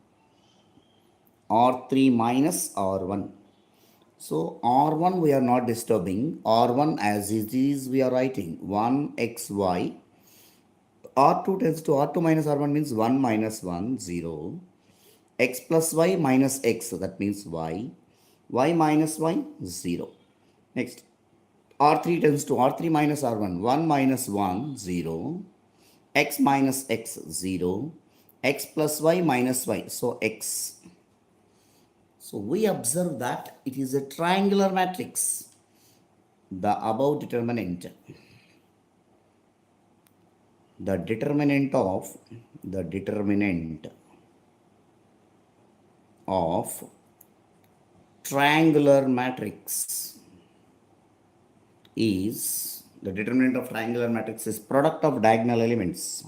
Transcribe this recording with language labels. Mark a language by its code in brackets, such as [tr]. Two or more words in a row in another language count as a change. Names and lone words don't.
[en] R3 minus R1. So R1 we are not disturbing. R1 as it is we are writing 1xy. R2 tends to R2 minus R1 means 1 minus 1, 0. X plus y minus x, so that means y. Y minus y, 0. Next, R3 tends to R3 minus R1, 1 minus 1, 0. X minus x, 0. X plus y minus y, so x. So we observe that it is a triangular matrix. The above determinant, the determinant of triangular matrix is, the determinant of triangular matrix is product of diagonal elements.